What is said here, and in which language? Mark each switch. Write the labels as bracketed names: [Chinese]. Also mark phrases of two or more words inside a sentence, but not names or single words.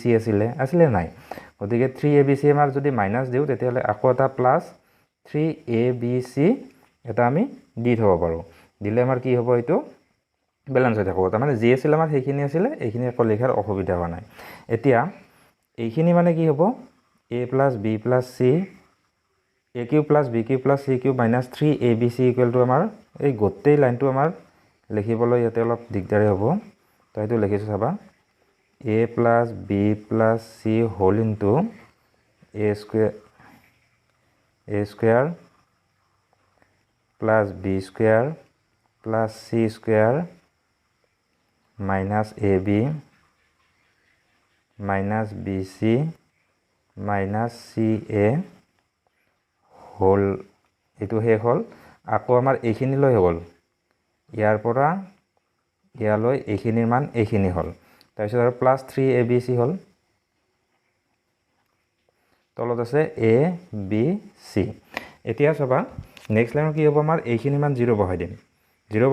[Assamese] আছিল নাই গতিকে 3abc আমাৰ যদি মাইনাস দিও তেতিয়ালে আকৌ এটা প্লাস 3abc এটা আমি দি থব পাৰো দিলে আমাৰ কি হ'ব এটো ব্যালেন্স হৈ থাকিব তাৰ মানে যি আছিল আমাৰ সেইখিনি আছিল এইখিনি আকৌ লিখাৰ অসুবিধা হোৱা নাই এতিয়া এইখিনি মানে কি হ'ব [English] a plus b plus c a cube plus b cube plus c cube minus 3abc equal to [Assamese] আমাৰ এই গোটেই লাইনটো আমাৰ লিখিবলৈ ইয়াতে অলপ দিগদাৰি হ'ব তো এটো লিখিছো চাবা [English] a plus b plus c whole into a square plus b square plus c square minus ab minus bc minus ca whole [Assamese] এটো হে হল আকৌ আমাৰ এইখিনি লৈ হ'ল ইয়াৰ পৰা ইয়ালৈ এইখিনিৰ মান এইখিনি হ'ল তাৰপিছত আৰু প্লাস 3abc হ'ল তলত আছে a b c এতিয়া চাবা নেক্সট লাইনত কি হ'ব আমাৰ এইখিনি মান 0 বহাই দিম 0